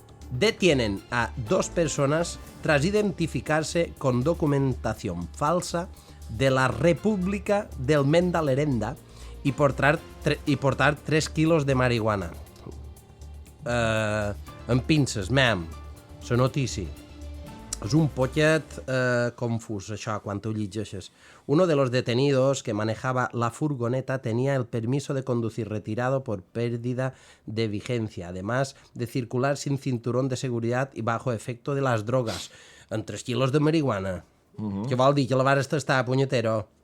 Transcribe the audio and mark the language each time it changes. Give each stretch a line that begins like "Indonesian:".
Spanish: Detienen a 2 personas tras identificarse con documentación falsa de la República del Mendalerenda y portar 3 quilos de marihuana.
Catalan: En pinces, la notícia. És un poquet confús, això, quan ho llegeixes.
Spanish: Uno de los detenidos que manejaba la furgoneta tenía el permiso de conducir retirado por pérdida de vigencia, además de circular sin cinturón de seguridad y bajo efecto de las drogas.
Catalan: En 3 quilos de marihuana. Què vol dir? Que la vares tastar, punyetero?